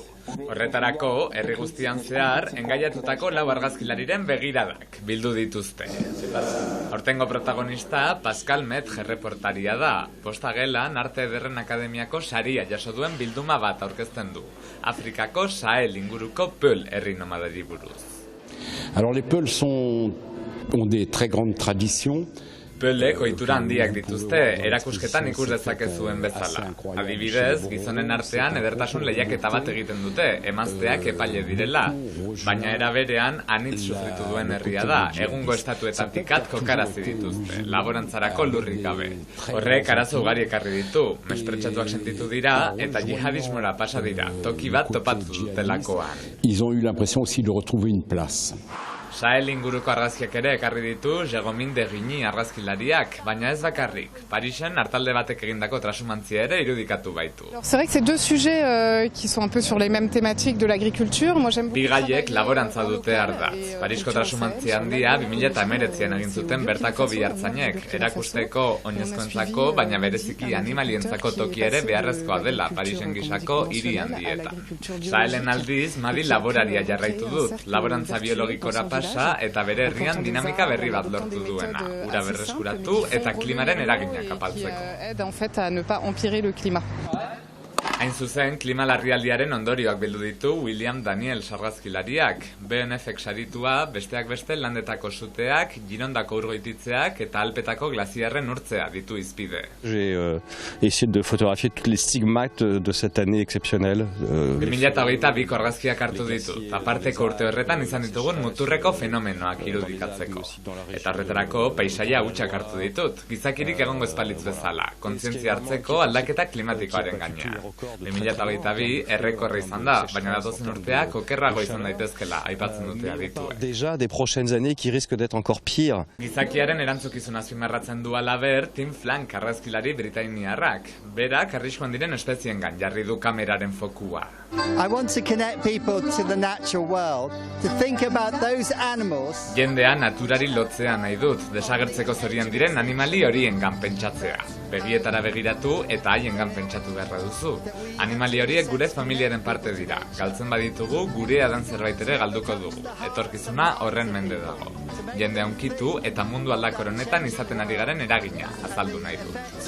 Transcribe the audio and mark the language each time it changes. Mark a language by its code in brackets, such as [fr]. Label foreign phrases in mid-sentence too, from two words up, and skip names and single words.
[eu] Horretarako, herri guztian zehar, engaiatutako 4 argazkilariren begiradak bildu dituzte. Aurtengo protagonista Pascal Metre reportaria da. Posta gelan Arte Ederren Akademiako saria jaso duen bilduma bat aurkezten du. Afrikako Sahel inguruko Peul herri nomadari buruz. [fr] Alors les Peuls ont des très grandes traditions. [eu] Peulek ohitura handiak dituzte, erakusketan ikus dezakezuen bezala. Adibidez, gizonen artean edertasun lehiaketa bat egiten dute, emazteak epaile direla. Baina era berean, anitz sufritu duen herria da, egungo estatuetatik kokarazi dituzte, laborantzarako lurrik gabe. Horrek arazo ugari ekarri ditu, mespretxatuak sentitu dira eta jihadismora pasa dira, toki bat topatu dutelakoan. [fr] Ils ont eu l'impression aussi de retrouver une place. [eu] Sahel inguruko argazkiak ere ekarri ditu Jérôme de Rigny argazkilariak, baina ez bakarrik. Parisen hartalde batek egindako trasumantzia ere irudikatu baitu. [fr] C'est vrai que c'est 2 sujets qui sont un peu sur les mêmes thématiques de l'agriculture. Moi j'aime beaucoup. [eu] Bi gaiek laborantza dute ardatz. Parisko trasumantzia handia 2019an egin zuten bertako bi hartzainek, erakusteko oinezkoentzako, baina bereziki animalientzako toki ere beharrezkoa dela Parisen gisako hiri handietan. Sahelen aldiz, Madi laboraria jarraitu dut, laborantza biologikora pasa gasa eta bere herrian dinamika berri bat lortu duena, ura berreskuratu eta klimaren eraginak apaltzeko. Hain zuzen, klima larrialdiaren ondorioak bildu ditu William Daniel sargazkilariak. BNF-ek saritua, besteak beste landetako suteak, Girondako urgoititzeak eta Alpetako glaziarren urtzea ditu izpide. [fr] J'ai essayé de photographier tous les stigmates de cette année exceptionnelle. [eu] 2022 argazkiak hartu ditut, aparteko urte horretan izan ditugun muturreko fenomenoak irudikatzeko. Eta horretarako paisaia hutsak hartu ditut, gizakirik egongo espalitz bezala, kontzientzia hartzeko aldaketa klimatikoaren gainean. 2022 errekorra izan da, baina datozen urteak okerrago izan daitezkela aipatzen dute adituek. [fr] Déjà des prochaines années qui risquent d'être encore pire. [eu] Gizakiaren erantzukizun azpimarratzen du halaber Tim Flank argazkilari britainiarrak. Berak arriskuan diren espeziengan jarri du kameraren fokua. [en] I want to connect people to the natural world, to think about those animals. [eu] Jendea naturari lotzea nahi dut, desagertzeko zorian diren animali horiengan pentsatzea. Begietara begiratu eta haiengan pentsatu beharra duzu. Animali horiek gure familiaren parte dira. Galtzen baditugu, gurea dan zerbait ere galduko dugu. Etorkizuna horren mende dago. Jendea hunkitu eta mundu aldakor honetan izaten ari garen eragina, azaldu nahi dut.